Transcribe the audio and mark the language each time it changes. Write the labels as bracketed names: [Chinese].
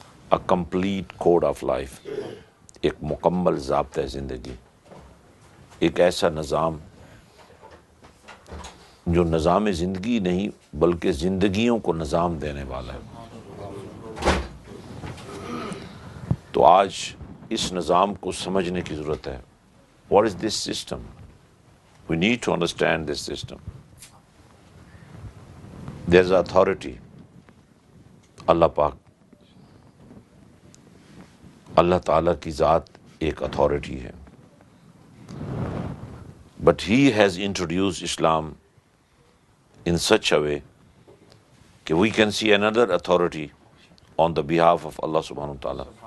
[English] A complete code of life، [Urdu] ایک مکمل ضابطۂ زندگی، ایک ایسا نظام جو نظام زندگی نہیں بلکہ زندگیوں کو نظام دینے والا ہے. تو آج اس نظام کو سمجھنے کی ضرورت ہے. [English] What is this system? We need to understand this system. There is authority. [Urdu] اللہ پاک، اللہ تعالیٰ کی ذات ایک اتھارٹی ہے. [English] But he has introduced Islam in such a way that we can see another authority on the behalf of Allah subhanahu wa ta'ala.